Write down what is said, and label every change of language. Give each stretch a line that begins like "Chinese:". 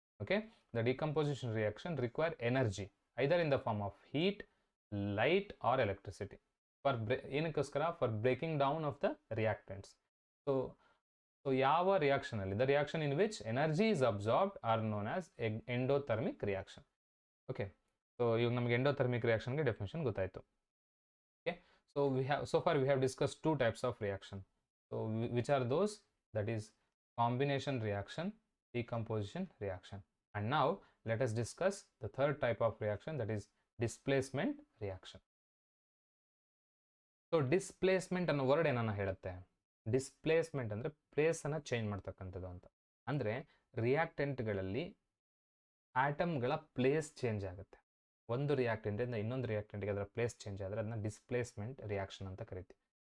English: Okay, the decomposition reaction require energy either in the form of heat, light or electricity for ಏನಕ್ಕೋಸ್ಕರ, for breaking down of the reactants. So
Kannada: ಯಾವ ರಿಯಾಕ್ಷನಲ್ಲಿ,
English: The reaction in which energy is absorbed are known as endothermic reaction.
Kannada: Okay, so ಇವಾಗ ನಮಗೆ endothermic ರಿಯಾಕ್ಷನ್ಗೆ definition ಗೊತ್ತಾಯಿತು.
English: So so far we have discussed 2 types of reaction. So which are those? That is combination reaction, decomposition reaction. And now let us discuss the third type of reaction, that is displacement reaction.
Kannada: So displacement ಅನ್ನೋ word ಏನನ್ನ ಹೇಳುತ್ತೆ? Displacement ಅಂದರೆ ಪ್ಲೇಸನ್ನು change ಮಾಡ್ತಕ್ಕಂಥದ್ದು ಅಂತ. ಅಂದರೆ ರಿಯಾಕ್ಟೆಂಟ್ಗಳಲ್ಲಿ ಆಟಮ್ಗಳ place change ಆಗುತ್ತೆ. ಒಂದು ರಿಯಾಕ್ಟೆಂಟಿಂದ ಇನ್ನೊಂದು ರಿಯಾಕ್ಟೆಂಟ್ಗೆ ಅದರ ಪ್ಲೇಸ್ ಚೇಂಜ್ ಆದರೆ ಅದನ್ನ ಡಿಸ್ಪ್ಲೇಸ್ಮೆಂಟ್ ರಿಯಾಕ್ಷನ್ ಅಂತ ಕರಿತೀವಿ.